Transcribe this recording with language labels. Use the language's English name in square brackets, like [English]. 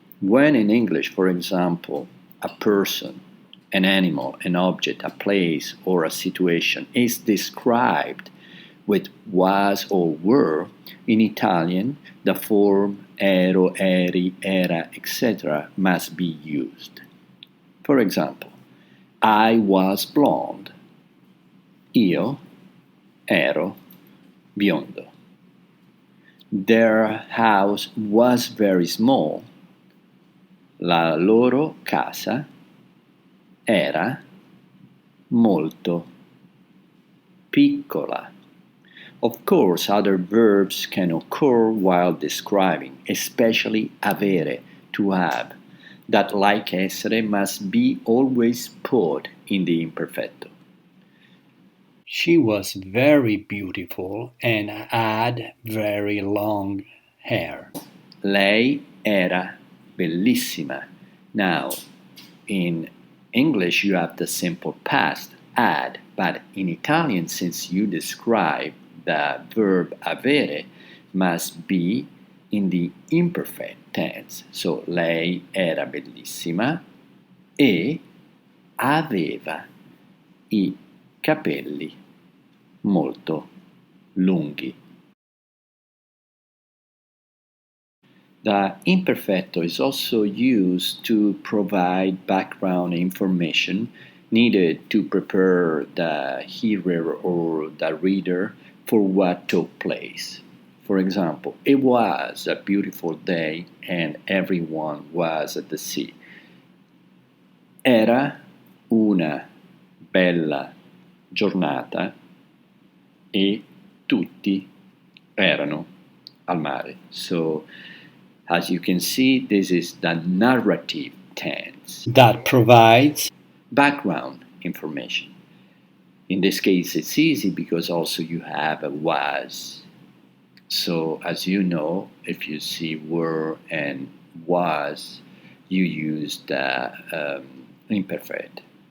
[English] When in English, for example, a person, an animal, an object, a place, or a situation is described with was or were, in Italian, the form ero, eri, era, etc. must be used. For example, I was blonde. [Italian] Io ero biondo. [English] Their house was very small. [Italian] La loro casa era molto piccola. [English] Of course, other verbs can occur while describing, especially avere, to have, that like essere must be always put in the imperfetto. She was very beautiful and had very long hair. [Italian] Lei era bellissima. [English] Now, in English, you have the simple past, had, but in Italian, since you describe the verb avere, must be in the imperfect tense. So, [Italian] lei era bellissima e aveva i capelli molto lunghi. [English] The imperfetto is also used to provide background information needed to prepare the hearer or the reader for what took place. For example, it was a beautiful day and everyone was at the sea. [Italian] Era una bella giornata e tutti erano al mare. [English] So, as you can see, this is the narrative tense that provides background information. In this case, it's easy because also you have a was. So, as you know, if you see were and was, you use the imperfect.